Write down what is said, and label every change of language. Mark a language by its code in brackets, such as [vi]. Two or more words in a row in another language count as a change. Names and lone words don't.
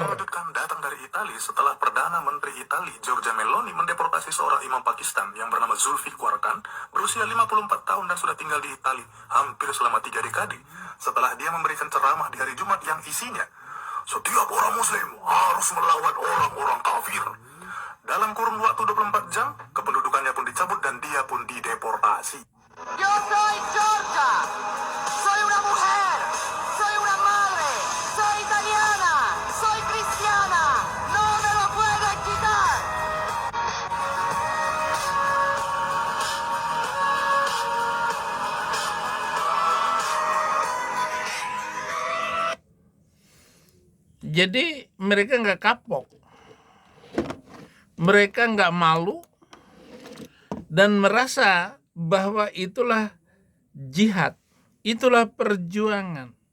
[id] Melanjutkan datang dari Italia setelah Perdana Menteri Italia Giorgia Meloni mendeportasi seorang imam Pakistan yang bernama Zulfikar Khan berusia 54 tahun dan sudah tinggal di Italia hampir selama 3 dekade setelah dia memberikan ceramah di hari Jumat yang isinya setiap orang muslim harus melawan orang-orang kafir. Dalam kurun waktu 24 jam, kependudukannya pun dicabut dan dia pun dideportasi. [es] Yo soy Georgia. Soy una mujer. Soy una madre. Soy italiana. Soy cristiana. No me lo pueden quitar. [id] Jadi mereka nggak kapok. Mereka nggak malu dan merasa bahwa itulah jihad, itulah perjuangan.